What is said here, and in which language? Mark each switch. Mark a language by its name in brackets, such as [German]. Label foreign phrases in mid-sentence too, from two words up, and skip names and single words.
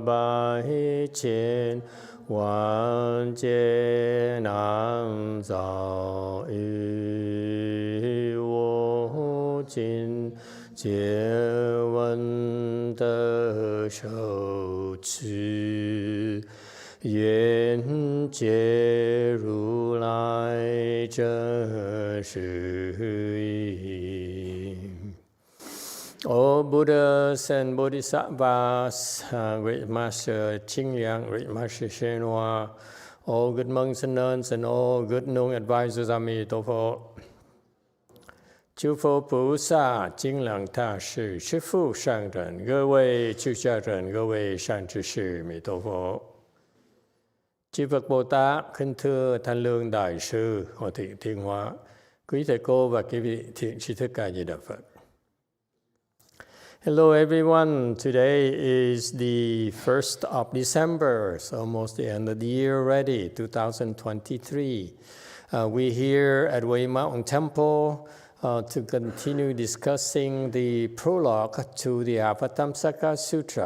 [Chinese] 百千万劫难遭遇我今见闻得受持愿解如来真实义. [English] All Buddhas and Bodhisattvas, Great Master Ching Liang, Great Master YongHua, all good monks and nuns, and all good known advisors, Emitofuo. [Chinese] 诸佛菩萨、金刚大士、师父上人、各位出家人、各位善知识，弥陀佛。 [Vietnamese] Chư Phật Bồ Tát, kính thưa Thanh Lương Đại sư Hòa Thượng Thiên Hóa, quý thầy cô và quý vị thiện tri thức ca Di Đà Phật. [English] Hello everyone. Today is the 1st of December. It's almost the end of the year already, 2023. We're here at Way Mountain Temple to continue discussing the prologue to the Avatamsaka Sutra.